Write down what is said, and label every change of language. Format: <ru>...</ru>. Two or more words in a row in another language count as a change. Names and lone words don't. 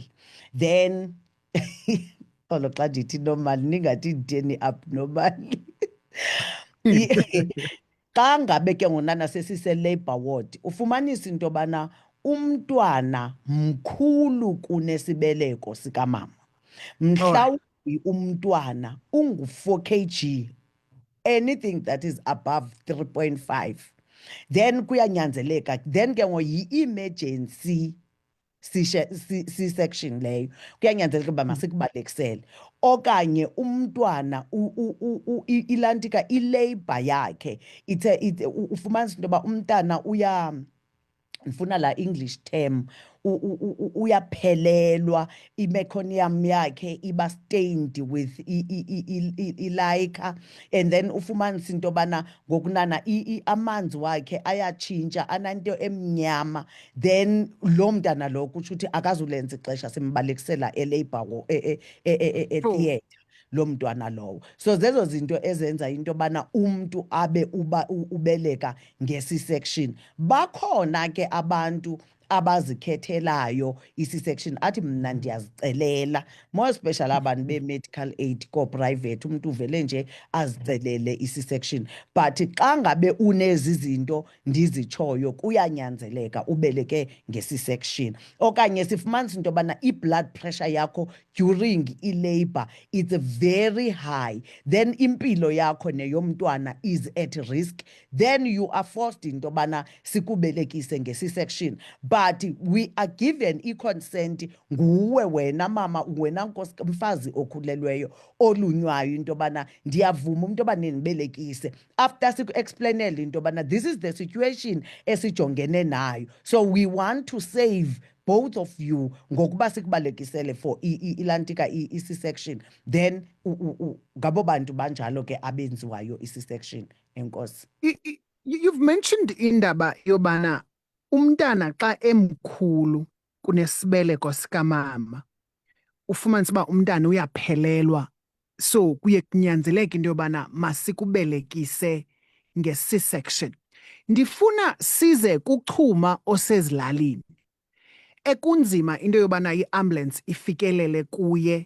<xh>Then olo xa ndithi normal ningathi nditheni abnormal. Xa ngabe ke ngonana sesise-labour ward ufumanisa into yobana umntwana mkhulu kunesibeleko sikamama. Mhlawumbi umntwana ungu-4 kg,</xh> <en>anything that is above 3.5,</en> <xh>then kuyanyanzeleka, then ke yi-emergency C-section leyo, kuyanyanzeleka uba masikubalekisele. Okanye umntwana ilantika ilabor yakhe ufumanisa into yoba umntana ndifuna la</xh> <en>English term,</en> <xh>uyaphelelwa, i-meconium yakhe iba</xh> <en>stained with</en> <xh>ilaika,</xh> <en>and then</en> <xh>ufumanisa into yobana ngokunana amanzi wakhe ayatshintsha ananto emnyama, then lo mntana lo kutsho ukuthi akazulenza ixesha simbalekisela elabor theatre lo mntwana lowo. So zezo zinto ezenza into yobana umntu abe ubeleka nge-C-section. Bakhona ke abantu abazikhethelayo i-C-section, athi mna ndiyazicelela,</xh> <en>more especially</en> <xh>abantu be-medical aid ko-private, umntu uvele nje azicelele i-C-section. But xa ngabe unezi zinto ndizitshoyo kuyanyanzeleka ubeleke nge-C-section. Okanye sifumanisa into yobana i-blood pressure yakho during i-labor</xh> <en>it's very high, then</en> <xh>impilo yakho neyomntwana</xh> <en>is at risk, then you are forced into</en> <xh>yobana sikubelekise nge-C-section.</xh> <en>But we are given</en> <xh>i-consent nguwe wena mama, wena mfazi okhulelweyo olunywayo into yobana ndiyavuma umntu yoba nindibelekise, after siku-explainele into yobana</xh> <en>this is the situation</en> <xh>esijongene nayo,</xh> <en>so we want to save both of you</en> <xh>ngokuba sikubalekisele for ilantika i-C-section, then ngabo bantu banjalo ke abenziwayo i-C-section. Enkosi.</xh> <en>You've mentioned</en> <xh>indaba yobana umntana xa emkhulu kunesibeleko sikamama ufumanisa uba umntana uyaphelelwa, so kuye kunyanzeleka into yobana masikubelekise nge-C-section. Ndifuna size kuchuma osezilalini ekunzima into yobana i-ambulance ifikelele kuye.</xh>